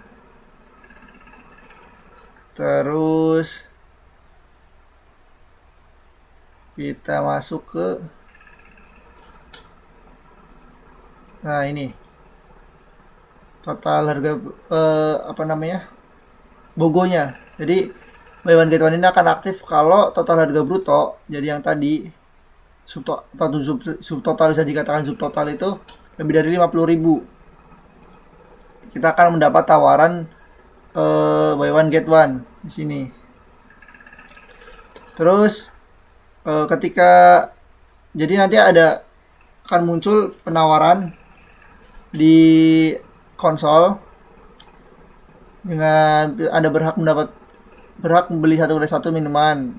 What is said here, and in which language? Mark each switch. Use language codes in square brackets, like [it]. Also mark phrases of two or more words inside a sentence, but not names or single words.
[id] Terus kita masuk ke, nah ini total harga BOGO-nya. Jadi [en] buy one get one [id] ini akan aktif kalau total harga bruto, jadi yang tadi subtotal bisa dikatakan subtotal itu lebih dari 50.000, kita akan mendapat tawaran [en] buy one get one [id] di sini. Terus ketika jadi nanti akan muncul penawaran di konsol dengan ada berhak membeli satu dari satu minuman.